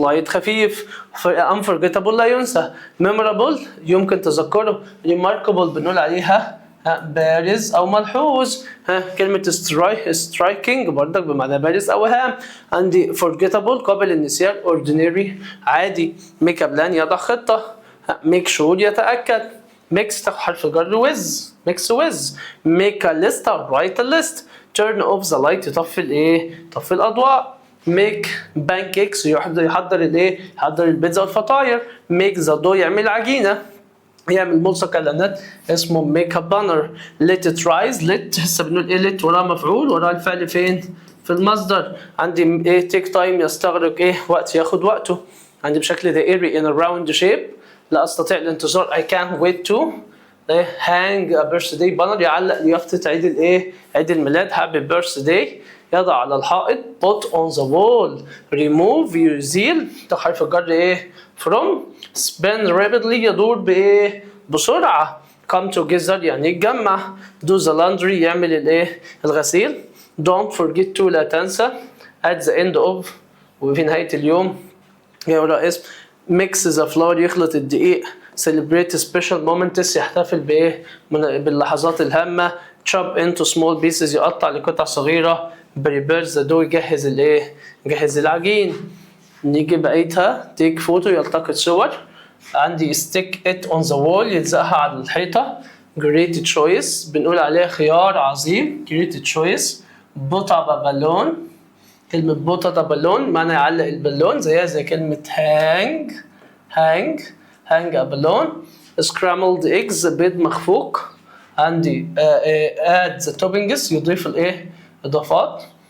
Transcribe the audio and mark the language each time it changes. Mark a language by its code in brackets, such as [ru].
[ar] light خفيف. unforgettable لا ينسى. memorable يمكن تذكره. remarkable بنقول عليها بارز أو ملحوظ. كلمة striking برضك بمعنى بارز أو هام. عندي forgettable قابل للنسيان. ordinary عادي. [en] make a plan [ar] يضع خطة. [en] make sure يتأكد. [ar] mix تاخد حرف الجر with. [en] make a list أو write a list. turn off the light [ar] يطفي الأضواء. [en] make pancakes [ar] يحضر البيتزا والفطاير. [en] make the dough [ar] يعمل عجينة. يعمل ملصق اعلانات اسمه [en] Make up banner. let it rise. [ar] let هسه بنقول let وراه مفعول وراه الفعل فين؟ في المصدر. عندي [en] take time [ar] يستغرق وقت ياخد وقته. عندي بشكل دائري [en] in a round shape. [ar] لا استطيع الانتظار. [en] I can't wait to hang a birthday banner [ar] يعلق يافطة عيد الميلاد. [en] happy birthday [ar] يضع على الحائط. [en] put on the wall remove يزيل. [ar] ده حرف الجر ايه from. [en] spin rapidly [ar] يدور بايه بسرعة. [en] come together [ar] يعني يتجمع. [en] do the laundry [ar] يعمل الايه الغسيل. [en] don't forget to [ar] لا تنسى. [en] at the end of [ar] وفي نهاية اليوم يقرأ اسم. [en] mix the flour [ar] يخلط الدقيق. [en] celebrate special moments [ar] يحتفل بايه باللحظات الهامة. [en] chop into small pieces [ar] يقطع لقطع صغيرة. [en] prepare the dough [ar] يجهز الايه يجهز العجين. نيجي بقيتها [en] take photo [ar] يلتقط صور. عندي [en] stick it on the wall [ar] يلزقها على الحيطة. [en] great choice [ar] بنقول عليها خيار عظيم. [en] great choice. put up a balloon كلمة put up a balloon [ar] معنى يعلق البالون زيها زي كلمة [en] hang a balloon. scrambled eggs [ar] بيض مخفوق. عندي [en] add the toppings [ar] يضيف الايه اضافات.